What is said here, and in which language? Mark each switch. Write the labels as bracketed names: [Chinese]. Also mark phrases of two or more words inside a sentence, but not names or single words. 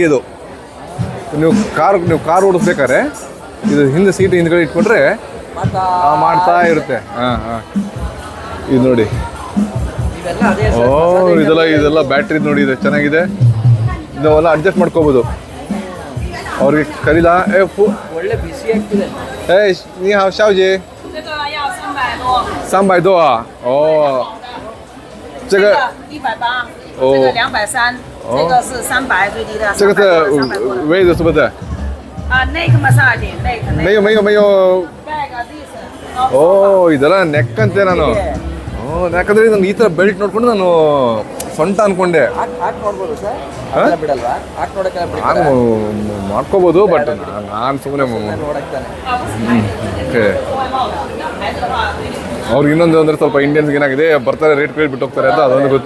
[Kannada] ಇದು ನೀವು ಕಾರ್ ಓಡಿಸ್ಬೇಕಾದ್ರೆ ಇದು ಹಿಂದೆ ಸೀಟ್ ಹಿಂದ್ಗಡೆ ಇಟ್ಕೊಂಡ್ರೆ ಮಾಡ್ತಾ ಇರುತ್ತೆ. ಇದು ನೋಡಿ, ಇದೆಲ್ಲ ಬ್ಯಾಟ್ರಿ ನೋಡಿ, ಇದೆ ಚೆನ್ನಾಗಿದೆ. ಇದೆಲ್ಲ ಅಡ್ಜಸ್ಟ್ ಮಾಡ್ಕೋಬೋದು. ಅವ್ರಿಗೆ ಕರೀಲಾ ಒಳ್ಳೆ ಬಿಸಿ ಆಗ್ತಿದೆ. [Chinese] ನೀ ಶಾವ್ಜಿ 300 多啊？哦，这个 180，哦这个230，这个是300最低的。这个是位置是不是？ [English] neck massage，neck。 [Chinese] 没有。 [English] back this。 [Kannada] ಓ, ಇದೆಲ್ಲ ನೆಕ್ ಅಂತೆ ನಾನು. ಯಾಕಂದ್ರೆ ನಾನು ಈ ಥರ ಬೆಲ್ಟ್ ನೋಡ್ಕೊಂಡು ನಾನು ಸೊಂಟ ಅನ್ಕೊಂಡೆ. ಹಾಕಿ ನೋಡ್ಬೋದು ಸರ್, ಬಿಡಲ್ವಾ? ಹಾಕಿ ನೋಡಕ್ಕೆ ಮಾಡ್ಕೋಬೋದು, ಬಟ್ ನಾನು ಸುಮ್ಮನೆ ಓಕೆ. ಅವ್ರಿಗೆ ಇನ್ನೊಂದು ಅಂದರೆ ಸ್ವಲ್ಪ ಇಂಡಿಯನ್ಸ್ಗೆ ಏನಾಗಿದೆ, ಬರ್ತಾರೆ ರೇಟ್ ಕೇಳ್ಬಿಟ್ಟು ಹೋಗ್ತಾರೆ ಅಂತ ಅದೊಂದು ಗೊತ್ತು.